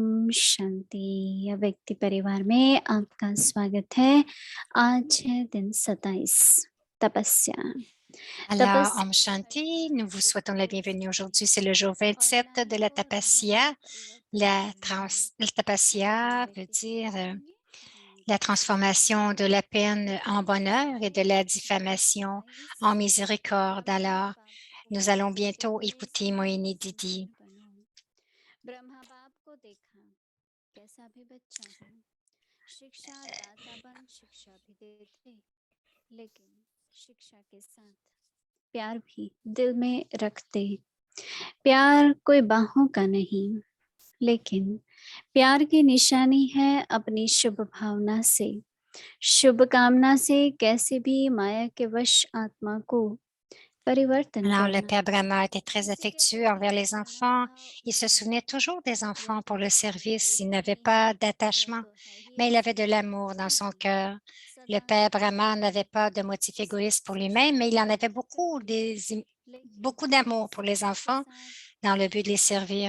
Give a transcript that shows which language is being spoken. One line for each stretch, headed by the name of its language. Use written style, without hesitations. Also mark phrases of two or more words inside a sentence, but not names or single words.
Hindi: शांति व्यक्ति परिवार में आपका स्वागत है। आज है दिन 27 तपस्या।
French: Alors,
Hindi: तपस्या ओम शांति,
French: nous vous souhaitons la bienvenue aujourd'hui. C'est le jour 27 de la Tapasya. La Tapasya veut dire la transformation de la peine en bonheur et de la diffamation en miséricorde. Alors, nous allons bientôt écouter Moïni Didi.
Hindi: ब्रह्मा बाप को देखा कैसा भी बच्चा हो, शिक्षा दाता बन शिक्षा भी देते, लेकिन शिक्षा के साथ प्यार भी दिल में रखते। प्यार कोई बाहों का नहीं, लेकिन प्यार की निशानी है अपनी शुभ भावना से, शुभ कामना से कैसे भी माया के वश आत्मा को परिवर्तन
French: Alors, le
Hindi: करना।
French: père Brahma était très affectueux envers les enfants. Il se souvenait toujours des enfants pour le service. Il n'avait pas d'attachement, mais il avait de l'amour dans son cœur. Le père Brahma n'avait pas de motif égoïste pour lui-même, mais il en avait beaucoup d'amour pour les enfants dans le but de les servir.